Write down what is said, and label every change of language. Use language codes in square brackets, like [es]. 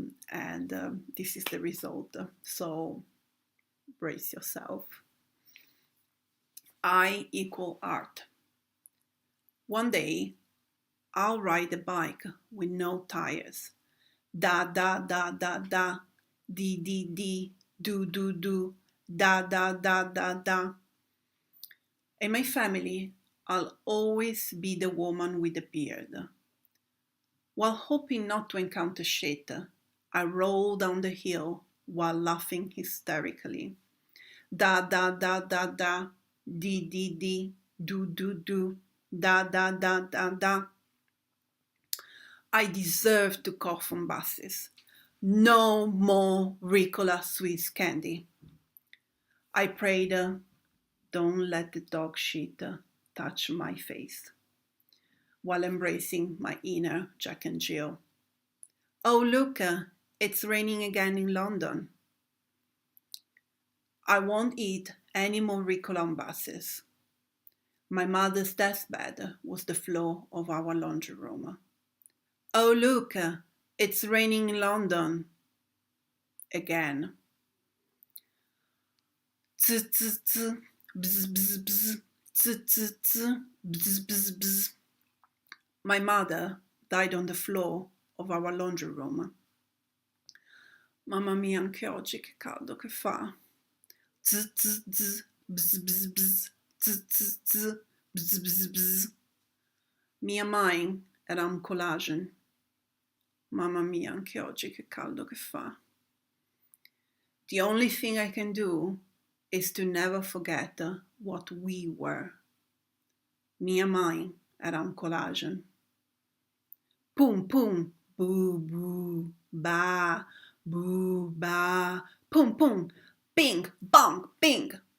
[en] And this is the result. So brace yourself. I equal art. One day, I'll ride a bike with no tires. Da, da, da, da, da, di, di, di, do, do, do, da, da, da, da, da. In my family, I'll always be the woman with the beard. While hoping not to encounter shit, I roll down the hill while laughing hysterically. Da, da, da, da, da, di, di, di, do, do, do, da, da, da, da, da. I deserve to cough on buses. No more Ricola Swiss candy. I prayed, don't let the dog shit touch my face, while embracing my inner Jack and Jill. Oh, look, it's raining again in London. I won't eat any more Ricola on buses. My mother's deathbed was the floor of our laundry room. Oh, look, it's raining in London. Again. Tz, tz, tz, bzz, bzz, bzz, tz, tz, tz, bzz, bzz, bzz. My mother died on the floor of our laundry room. [it] Mamma mia, anche oggi che caldo che fa. Tz, tz, tz, bzz, bzz, bzz, tz, tz, tz, bzz, bzz, bzz. [pt] Mia mãe era collage. [it] Mamma mia, anche oggi che caldo che fa. [en] The only thing I can do is to never forget what we were. [pt] Mia mãe era collage. Pum, pum, boo, boo, ba, boo, ba, pum, pum, bing, bong, bing.